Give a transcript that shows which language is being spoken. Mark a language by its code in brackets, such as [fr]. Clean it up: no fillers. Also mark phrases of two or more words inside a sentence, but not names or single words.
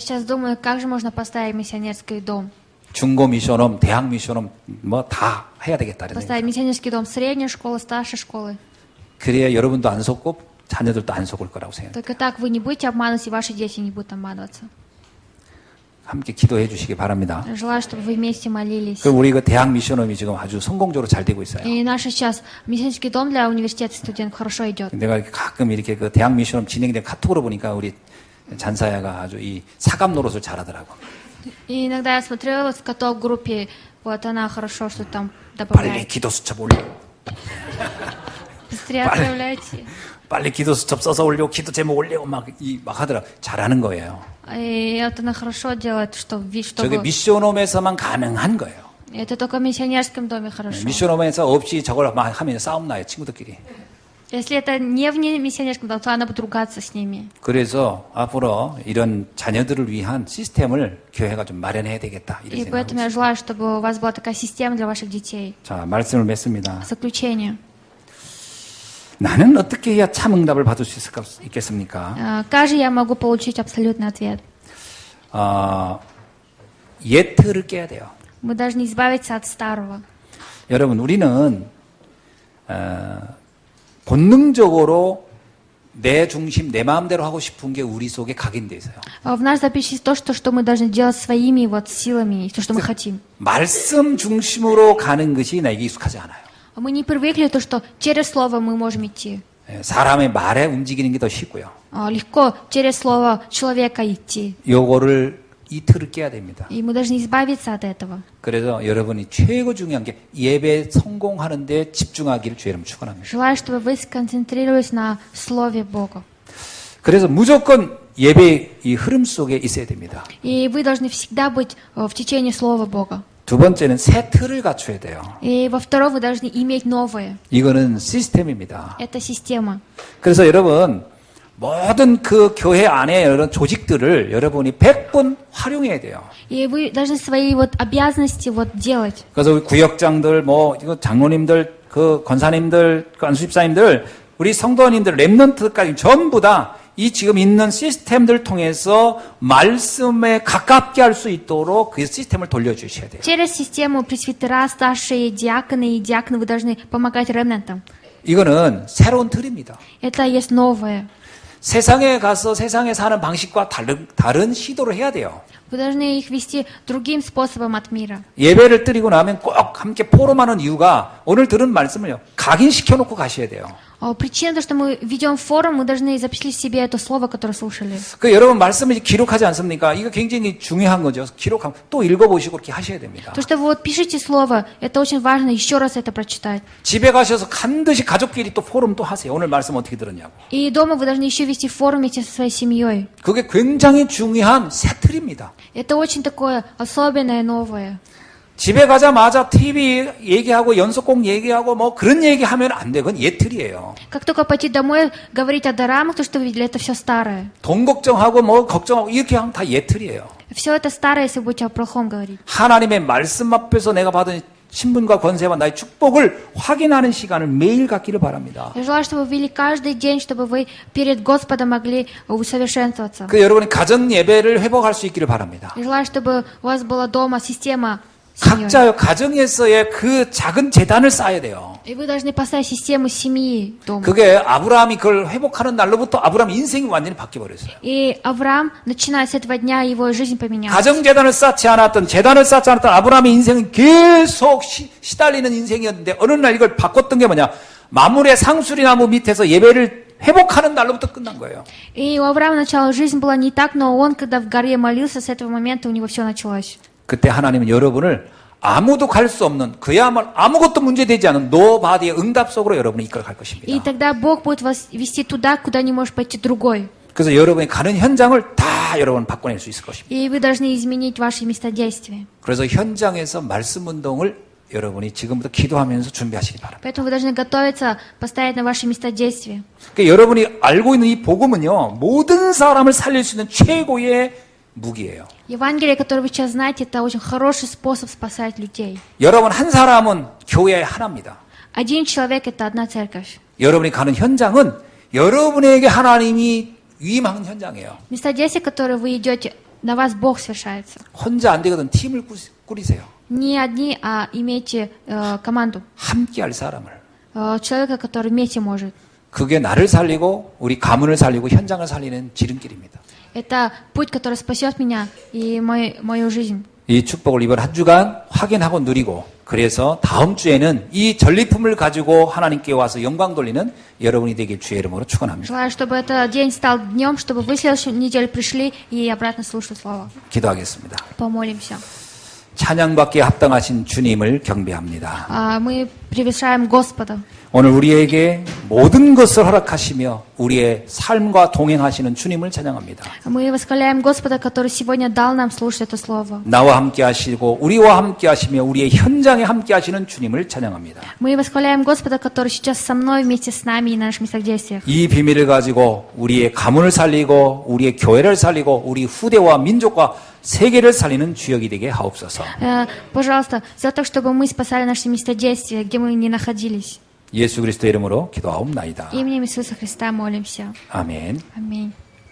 [ru] Я сейчас думаю, как же можно поставить миссионерский дом. [ko] 중고 미션홈, 대학 미션홈 뭐 다 해야 되겠다. [ru] Поставить миссионерский дом средней школы, старшей школы. [ko] 그래야 여러분도 안 속고 자녀들도 안 속을 거라고 생각해요. [ru] Только так вы не будете обманывать, и ваши дети не будут обманываться. [ko] 함께 기도해 주시기 바랍니다. [ru] Желаю, чтобы вы вместе молились. [ko] 그럼 우리 그 대학 미션홈이 지금 아주 성공적으로 잘 되고 있어요. [ru] И наш сейчас миссионерский дом для университета студентов хорошо идет. [ko] 내가 가끔 이렇게 그 대학 미션홈 진행된 카톡으로 보니까 우리 잔사야가 아주 이 사감 노릇을 잘하더라고. [ru] И иногда я смотрела в каталог группе, вот она хорошо что там [ko] 빨리 [ru] добавляет. [ko] 기도 수첩 올려. [ru] Быстрее отправляйте. [ko] 빨리 기도 수첩 써서 올리고 기도 제목 올리고 막 하더라. 잘하는 거예요. [ru] И вот она хорошо делает, [ko] 저게 [ru] чтобы... [ko] 미션홈에서만 가능한 거예요. [ru] Это только в миссионерском доме хорошо. [ko] 미션홈에서 없이 저걸 막 하면 싸움 나요, 친구들끼리. [ru] Если это не в миссионерском доме, то она будет ругаться с ними. [ko] 그래서 앞으로 이런 자녀들을 위한 시스템을 교회가 좀 마련해야 되겠다. 이런 [ru] И [ko] 생각을 [ru] поэтому я желаю, чтобы у вас была такая система для ваших детей. [ko] 자, 말씀을 맺습니다. [ru] Заключение. [ko] 나는 어떻게 해야 참 응답을 받을 수 있겠습니까? [ru] Как же я могу получить абсолютный ответ? [ko] 옛 틀을 깨야 돼요. [ru] Мы должны избавиться от старого. [ko] 여러분, 우리는 본능적으로 내 중심, 내 마음대로 하고 싶은 게 우리 속에 각인돼 있어요. [ru] В нас запишется то, что мы должны делать своими вот силами, то, что мы хотим. [ko] 말씀 중심으로 가는 것이 나에게 익숙하지 않아요. [ru] Мы не привыкли то, что через слово мы можем идти. [ko] 사람의 말에 움직이는 게 더 쉽고요. [ru] Легко через слово человека идти. [ko] 요거를 이 틀을 깨야 됩니다. [ru] И мы должны избавиться от этого. [ko] 그래서 여러분이 최고 중요한 게 예배 성공하는 데 집중하기를 주의 이름으로 축원합니다. [ru] Желаю, чтобы вы сконцентрировались на Слове Бога. [ko] 그래서 무조건 예배의 이 흐름 속에 있어야 됩니다. [ru] И вы должны всегда быть в течение Слова Бога. [ko] 두 번째는 새 틀을 갖춰야 돼요. [ru] И во-вторых, вы должны иметь новое. [ko] 이거는 시스템입니다. [ru] Это система. [ko] 그래서 여러분 모든 그 교회 안에 이런 조직들을 여러분이 100번 활용해야 돼요. [ru] И вы должны свои вот обязанности вот делать. [ko] 그래서 우리 구역장들, 이거 장로님들, 그 권사님들, 그 안수집사님들, 우리 성도님들, 렘넌트까지 전부 다 이 지금 있는 시스템들 통해서 말씀에 가깝게 할 수 있도록 그 시스템을 돌려주셔야 돼요. [ru] Через систему пресвитера, старшие диаконы и диаконы вы должны помогать ремнантам. [ko] 이거는 새로운 틀입니다. [ru] Это есть новое. [ko] 세상에 가서 세상에 사는 방식과 다른 시도를 해야 돼요. [ru] Вы должны их вести другим способом от мира. [ko] 예배를 드리고 나면 꼭 함께 포럼하는 이유가 오늘 들은 말씀을요. 각인시켜놓고 가셔야 돼요. [ru] Причина, то, что мы ведем форум, мы должны запечатлеть в себе это слово, которое слушали. [ko] 그 여러분 말씀을 기록하지 않습니까? 이거 굉장히 중요한 거죠. 기록하고 또 읽어보시고 그렇게 하셔야 됩니다. [ru] То, что вы вот пишите слово, это очень важно еще раз это прочитать. [ko] 집에 가셔서 반드시 가족끼리 또 포럼 또 하세요. 오늘 말씀 어떻게 들었냐고. [ru] И дома вы должны еще вести форум вместе со своей семьей. [ko] 그게 굉장히 중요한 새 틀입니다. [ru] Это очень такое особенное, новое. [ko] 집에 가자마자 TV 얘기하고 연속곡 얘기하고 그런 얘기하면 안 돼. 그건 옛틀이에요. [ru] Как только пойти домой, говорить о дорамах, то, что вы видели, это все старое. [ko] 돈 걱정하고 걱정하고 이렇게 하면 다 옛틀이에요. [ru] Все это старое, если будете о плохом говорить. [ko] 하나님의 말씀 앞에서 내가 받은 신분과 권세와 나의 축복을 확인하는 시간을 매일 갖기를 바랍니다. [ru] Я желаю, чтобы вы вели каждый день, чтобы вы перед Господом могли усовершенствоваться. [ko] 그 여러분이 가정 예배를 회복할 수 있기를 바랍니다. [ru] Я желаю, чтобы у вас была дома система семьей. [ko] 각자의 가정에서의 그 작은 재단을 쌓아야 돼요. [ru] И вы должны поставить систему семьи дома. [ko] 그게 아브라함이 그걸 회복하는 날로부터 아브라함 인생이 완전히 바뀌어버렸어요. [ru] И Авраам, начиная с этого дня, его жизнь поменялась. [ko] 가정 재단을 쌓지 않았던 아브라함의 인생은 계속 시달리는 인생이었는데 어느 날 이걸 바꿨던 게 뭐냐? 마물의 상수리나무 밑에서 예배를 회복하는 날로부터 끝난 거예요. [ru] И у Авраама начало жизнь была не так, но он, когда в горе молился, с этого момента у него все началось. [ko] 그때 하나님은 여러분을 아무도 갈 수 없는 그야말로 아무것도 문제되지 않은 노바디의 응답 속으로 여러분을 이끌어갈 [ru] И [ko] 것입니다. [ru] тогда Бог будет вас вести туда, куда не может пойти другой. [ko] 그래서 여러분이 가는 현장을 다 여러분 바꿔낼 수 있을 것입니다. [ru] И вы должны изменить ваши места действия. [ko] 그래서 현장에서 말씀 운동을 여러분이 지금부터 기도하면서 준비하시기 바랍니다. [ru] Поэтому вы должны готовиться, поставить на ваши места действия. [ko] 그러니까 여러분이 알고 있는 이 복음은요, 모든 사람을 살릴 수 있는 최고의 무기예요. [ru] Евангелие, которое вы сейчас знаете, это очень хороший способ спасать людей. [ko] 여러분 한 사람은 교회 하나입니다. [ru] Один человек – это одна церковь. [ko] 여러분이 가는 현장은 여러분에게 하나님이 위임하는 현장이에요. [ru] Места действия, которые вы идете, на вас Бог совершается. [ko] 혼자 안 되거든 팀을 꾸리세요. [ru] Не одни, а имейте команду. [ko] 함께 할 사람을. [ru] Человека, который вместе может. [ko] 그게 나를 살리고 우리 가문을 살리고 현장을 살리는 지름길입니다. [ru] Это путь, который спасет меня и мою жизнь. [ko] 이 축복을 이번 한 주간 확인하고 누리고 그래서 다음 주에는 이 전리품을 가지고 하나님께 와서 영광 돌리는 여러분이 되길 주의 이름으로 축원합니다. [ru] Желаю, чтобы этот день стал днем, чтобы вы в следующую неделю пришли и обратно слушали Слово. [ko] 기도하겠습니다. [ru] Помолимся. [ko] 찬양받기에 합당하신 주님을 경배합니다. [ru] Мы превышаем Господа. [ko] 오늘 우리에게 모든 것을 허락하시며 우리의 삶과 동행하시는 주님을 찬양합니다. [ru] Мы восхваляем Господа, который сегодня дал нам слушать это Слово. [ko] 나와 함께 하시고 우리와 함께 하시며 우리의 현장에 함께 하시는 주님을 찬양합니다. [ru] Мы восхваляем Господа, который сейчас со мной, вместе с нами и на наших местах действиях. [ko] 이 비밀을 가지고 우리의 가문을 살리고 우리의 교회를 살리고 우리 후대와 민족과 세계를 살리는 주역이 되게 하옵소서. [ru] Пожалуйста, за то, чтобы мы спасали наши места действия, где мы не находились. [ko] 예수 그리스도 이름으로 기도하옵나이다. [ru] Именем Иисуса Христа молимся. [ko] 아멘. [ru] Аминь.